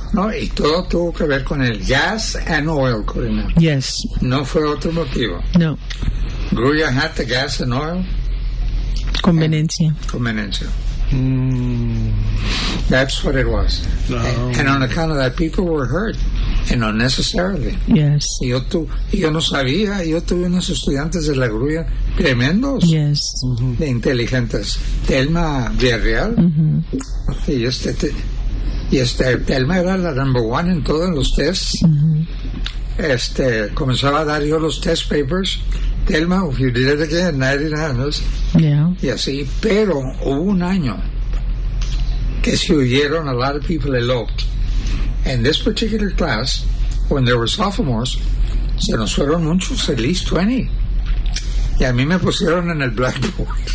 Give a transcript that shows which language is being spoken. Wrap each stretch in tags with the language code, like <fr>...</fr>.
<es>No, y todo tuvo que ver con el gas and oil, Corina.</es> <en>Yes.</en> <es>No fue otro motivo. No.</es> <en>Grulla had the gas and oil.</en> <es>Conveniencia.</es> <en>That's what it was. No. And on account of that, people were hurt. And unnecessarily. Yes.</en> <es>Yo no sabía. Yo tuve unos estudiantes de La Grulla tremendos.</es> <en>Yes.</en> <es>De inteligentes. Telma Villarreal. Mm-hmm. Y Telma era la</es> <en>number one</en> <es>en todos los tests. Mm-hmm. Comenzaba a dar yo los</es> <en>test papers. Telma, if you did it again, 99</en> <es>años.</es> <en>Yeah.</en> <es>Y así. Pero hubo un año que se huyeron</es> <en>a lot of people eloped. In this particular class, when there were sophomores,</en> <es>se nos fueron muchos,</es> <en>at least 20.</en> <es>Y a mí me pusieron en el blackboard.</es>